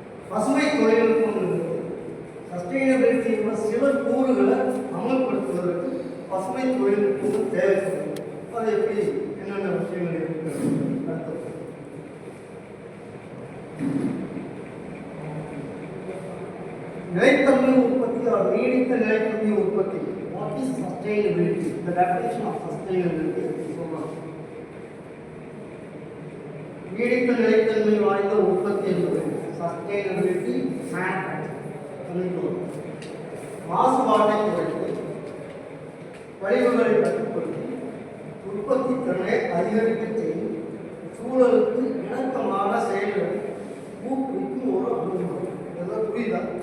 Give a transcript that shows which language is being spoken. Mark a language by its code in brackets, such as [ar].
[ta] பசுமை தொழில்நுட்பம் சஸ்டைனபிலிட்டியோட சில கூறுகளை அமல்படுத்துவதற்கு பசுமை தொழில்நுட்பம் தேவைப்படுது. அது எப்படி, என்னென்ன விஷயங்கள் இருக்கு அடுத்தது. நிலைத்தன்மை உற்பத்தி, நீடித்த நிலைத்தன்மை உற்பத்தி. [en] What is sustainability? the definition of sustainability [ta] சொல்றோம். நீடித்த நிலைத்தன்மை வாய்ந்த உற்பத்தி என்பது சஸ்டைனபிலிட்டி மேனுஃபேக்சரிங், மாசுபாட்டை குறைத்து கழிவுகளை கட்டுப்படுத்தி உற்பத்தி திறனை அதிகரிக்க செய்யும் சூழலுக்கு இணக்கமான செயல்களை ஊக்குவிக்கும் ஒரு அணுகுமுறை. இதெல்லாம் புரியுதா?